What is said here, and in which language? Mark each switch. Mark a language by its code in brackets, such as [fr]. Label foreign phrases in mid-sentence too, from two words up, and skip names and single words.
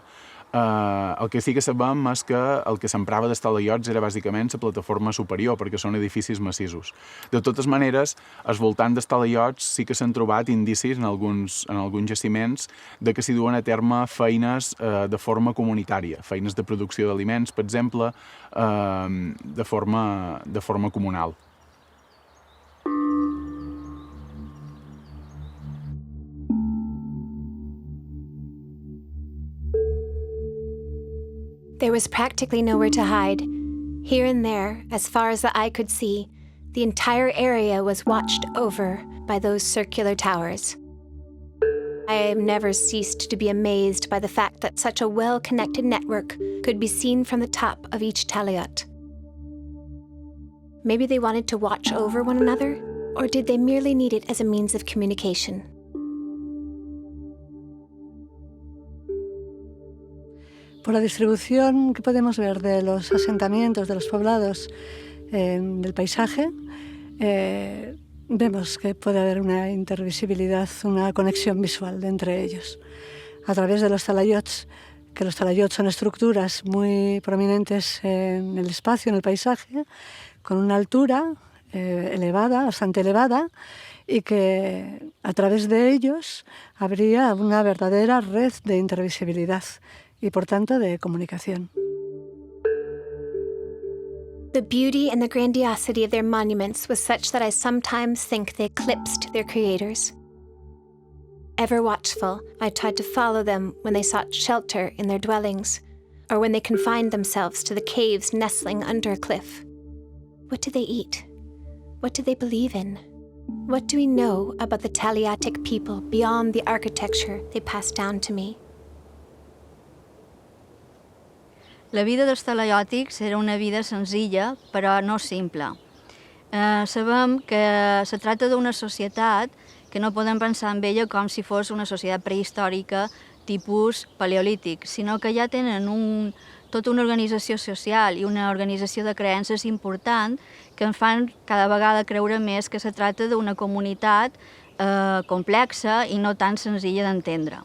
[ca] El que sí que sabem és que el que s'emprava dels talayots era bàsicament la plataforma superior, perquè són edificis massissos. De totes maneres, al voltant dels talayots sí que s'han trobat indicis en alguns jaciments de que s'hi duen a terme feines de forma comunitària, feines de producció d'aliments, per exemple, de forma comunal. [en] There was practically nowhere to hide. Here and there, as far as the eye could see, the entire area was watched over by those circular towers. I have never ceased to be amazed by the fact that such a well-connected network could be seen from the top of each talayot. Maybe they wanted to watch over one another, or did they merely need it as a means of communication? [es] Por la distribución que podemos ver de los asentamientos, de los poblados del paisaje, vemos que puede haber una intervisibilidad, una conexión visual entre ellos. A través de los talayots, que los talayots son estructuras muy prominentes en el espacio, en el paisaje, con una altura elevada, bastante elevada, y que a través de ellos habría una verdadera red de intervisibilidad y por tanto de comunicación. [en] The beauty and the grandiosity of their monuments was such that I sometimes think they eclipsed their creators. Ever watchful, I tried to follow them when they sought shelter in their dwellings, or when they confined themselves to the caves nestling under a cliff. What do they eat? What do they believe in? What do we know about the Talayotic people beyond the architecture they passed down to me? [ca] La vida dels Talayotics era una vida senzilla, però no simple. Sabem que se tracta d'una societat que no podem pensar en ella com si fos una societat prehistòrica tipus paleolític, sinó que ja tenen un tota una organització social i una organització de creences important que ens fan cada vegada creure més que se tracta d'una comunitat complexa i no tan senzilla d'entendre.